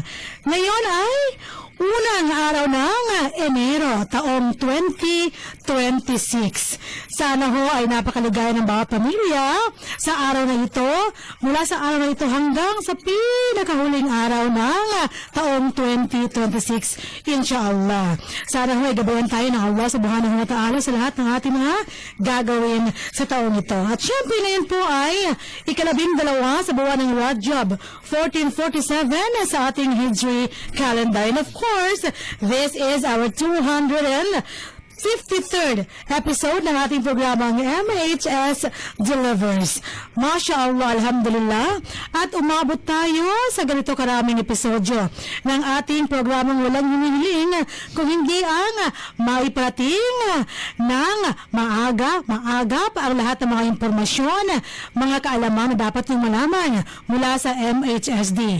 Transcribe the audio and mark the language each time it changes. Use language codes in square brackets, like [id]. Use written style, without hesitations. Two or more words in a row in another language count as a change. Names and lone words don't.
[tl] Ngayon ay unang araw ng Enero, taong 2026. Sana ho ay napakaligaya ng bawat pamilya sa araw na ito, mula sa araw na ito hanggang sa pinakahuling araw ng taong 2026, insyaAllah. Sana ho ay gabayan tayo ng [ar] الله سبحانه وتعالى [tl] sa lahat ng ating mga gagawin sa taong ito. At syempre ngayon po ay ika-12 sa buwan ng Rajab 1447 sa ating [en] Hijri calendar. And of course, this is our 253rd episode [tl] ng ating programang MHS Delivers. [ar] ما شاء الله، الحمد لله. [tl] At umabot tayo sa ganito karaming episodyo ng ating programang walang hinihiling kung hindi ang maiparating ng maaga pa ang lahat ng mga impormasyon, mga kaalaman na dapat yung malaman mula sa MHSD.